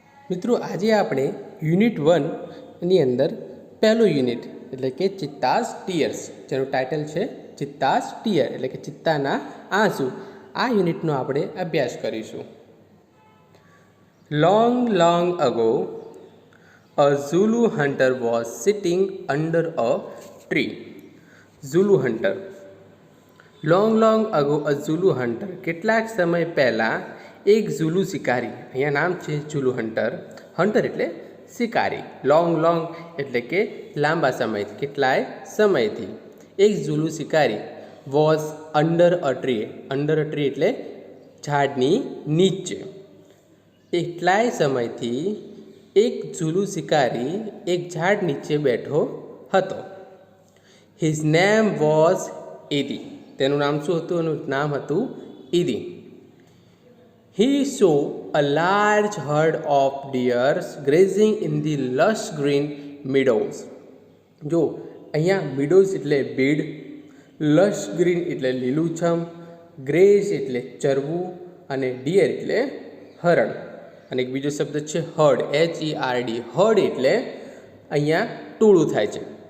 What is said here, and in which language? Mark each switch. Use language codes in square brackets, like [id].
[gu] મિત્રો, આજે આપણે યુનિટ 1ની અંદર પહેલું યુનિટ એટલે કે ચિત્તાસ ટીયર્સ, જેનું ટાઇટલ છે ચિત્તાસ ટીયર એટલે કે ચિત્તાના આંસુ, આ યુનિટનો આપણે અભ્યાસ કરીશું. [en] Long ago, a Zulu hunter was sitting under a tree. Zulu hunter. Long ago, a Zulu hunter. [gu] કેટલાક સમય પહેલાં એક ઝુલુ શિકારી, અહીંયા નામ છે ઝુલુ હન્ટર. હન્ટર એટલે શિકારી. લોંગ એટલે કે લાંબા સમયથી, કેટલાય સમયથી. એક ઝુલુ શિકારી [en] Was under a tree. Under a tree [gu] એટલે ઝાડની નીચે. એટલાય સમયથી એક ઝુલુ શિકારી એક ઝાડ નીચે બેઠો હતો. [en] His name was Idi. [gu] તેનું નામ શું હતું? એનું નામ હતું Idi. [en] He saw a large herd of deers grazing in the lush green meadows. [gu] જો અહીંયા meadows એટલે બીડ, lush green એટલે લીલુંછમ, graze એટલે ચરવું અને deer એટલે હરણ. અને એક બીજો શબ્દ છે herd, HERD. herd એટલે અહીંયા ટોળું થાય છે.